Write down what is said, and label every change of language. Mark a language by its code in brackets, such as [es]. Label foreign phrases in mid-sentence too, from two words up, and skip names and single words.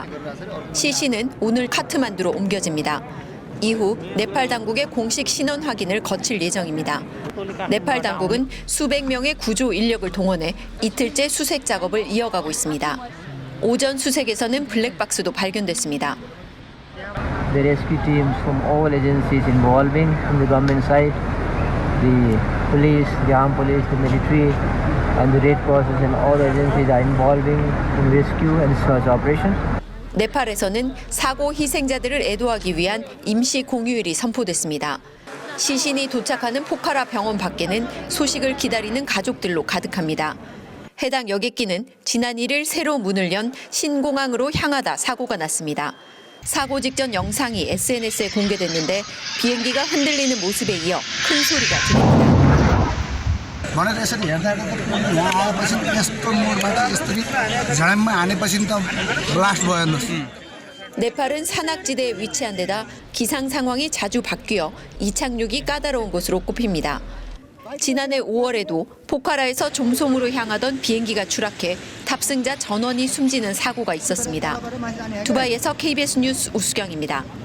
[ko] 시신은 오늘 카트만두로 옮겨집니다. 이후 네팔 당국의 공식 신원 확인을 거칠 예정입니다. 네팔 당국은 수백 명의 구조 인력을 동원해 이틀째 수색 작업을 이어가고 있습니다. 오전 수색에서는 블랙박스도 발견됐습니다. [en] The rescue teams from all agencies involving from the government side, the police, the armed police, the military, and the Red Crosses and all agencies are involving in rescue and search operations. [ko] 네팔에서는 사고 희생자들을 애도하기 위한 임시 공휴일이 선포됐습니다. 시신이 도착하는 포카라 병원 밖에는 소식을 기다리는 가족들로 가득합니다. 해당 여객기는 지난 1일 새로 문을 연 신공항으로 향하다 사고가 났습니다. 사고 직전 영상이 SNS에 공개됐는데 비행기가 흔들리는 모습에 이어 큰 소리가 들립니다. [ne] भनेर यसरी हेर्दा यहाँ आएपछि यस्तो मोडबाट यस्तरी झडममा हानेपछि त ब्लास्ट भयो हेर्नुहोस्. [ko] 네팔은 산악지대에 위치한 데다 기상 상황이 자주 바뀌어 이착륙이 까다로운 곳으로 꼽힙니다. 지난해 5월에도 포카라에서 좀솜으로 향하던 비행기가 추락해 탑승자 전원이 숨지는 사고가 있었습니다. 두바이에서 KBS 뉴스 우수경입니다.